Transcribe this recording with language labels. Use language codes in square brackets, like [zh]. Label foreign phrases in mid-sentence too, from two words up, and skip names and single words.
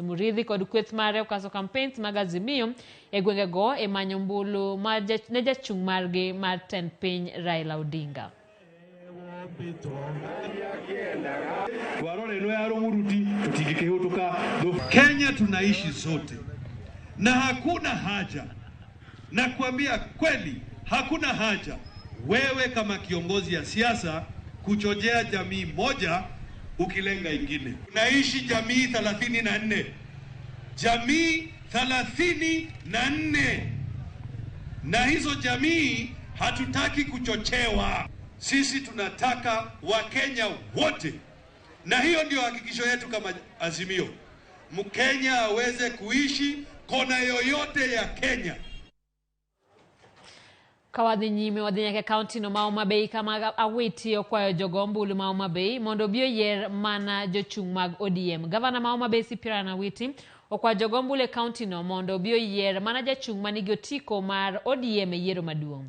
[luo] Mureithi kod kweth mare okaso campaigns mag Azimio e gwengego e manyo mbulu ne jachung' margi mar ten piny Raila Odinga. [sw] Kenya tunaishi sote na hakuna haja, na kuambia kweli hakuna haja wewe kama kiongozi ya siasa kuchojea jamii moja ukilenga ingine. Tunaishi jamii 34. Jamii 34. Na hizo jamii hatutaki kuchochewa. Sisi tunataka Wakenya wote. Na hiyo ndio hakikisho yetu kama Azimio. Mkenya aweze kuishi kona yoyote ya Kenya. [luo] Kawadhi nyime wadhi nyake kaunti no Homa Bay kama awiti okwayo jogo ombulu ma Homa Bay mondo biyo yier mana jochung' mag ODM. Gavana ma Homa Bay Sipirana Awiti okwayo jogo ombulu e kaunti no mondo biyo yier mana jachung' manigi otiko mar ODM e yiero maduong'.